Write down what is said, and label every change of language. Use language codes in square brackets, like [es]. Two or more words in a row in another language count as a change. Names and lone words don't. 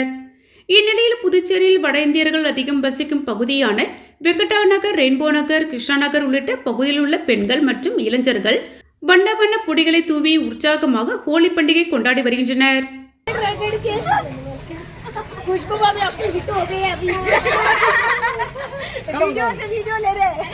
[ta] இந்நிலையில் புதுச்சேரியில் வட இந்தியர்கள் அதிகம் வசிக்கும் பகுதியான வெங்கடா நகர், ரெயின்போ நகர், கிருஷ்ணா நகர் உள்ளிட்ட பகுதியில் உள்ள பெண்கள் மற்றும் இளைஞர்கள் வண்ண வண்ண பொடிகளை தூவி உற்சாகமாக ஹோலி பண்டிகை கொண்டாடி வருகின்றனர். [hi] खुशबू भाभी अपनी हिट हो गई है अभी वीडियो ले रहे